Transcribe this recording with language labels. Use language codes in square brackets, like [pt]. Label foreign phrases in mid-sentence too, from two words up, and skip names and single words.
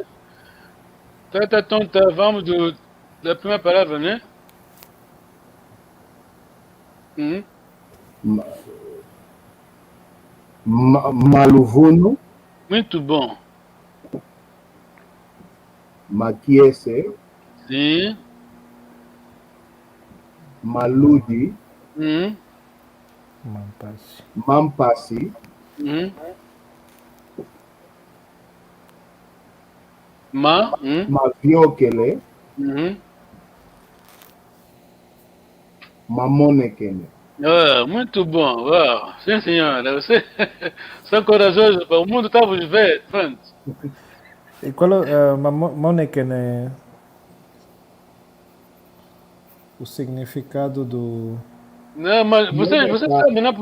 [pt] Tonta, vamos da primeira palavra, né? [kg] Maluvuno. [pt] Muito bom. [kg] Maquiese. [pt] Sim. [kg] Maludi. Mampasi. Maviokele. Mamonekene. [pt] Muito bom. Uau. Sim, senhora. Você são corajosos. O mundo está a vos ver. Pronto. E qual é Mamonekene? O significado do... Não, mas você sabe, não?